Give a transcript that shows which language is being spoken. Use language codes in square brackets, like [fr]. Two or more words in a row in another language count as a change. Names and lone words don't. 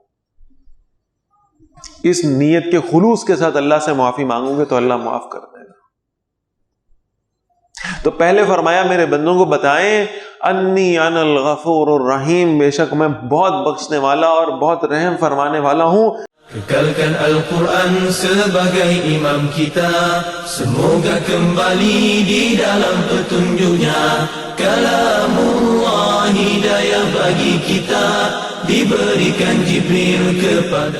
[ur] اس نیت کے خلوص کے ساتھ اللہ سے معافی مانگو گے تو اللہ معاف کر دے گا۔ تو پہلے فرمایا میرے بندوں کو بتائیں، [ar] انی انا الغفور الرحیم، [ur] بے شک میں بہت بخشنے والا اور بہت رحم فرمانے والا ہوں۔ [ms] Kekalkan Al-Quran sebagai imam kita, semoga kembali di dalam petunjuknya. Kalamullah hidayah bagi kita, diberikan Jibril kepada.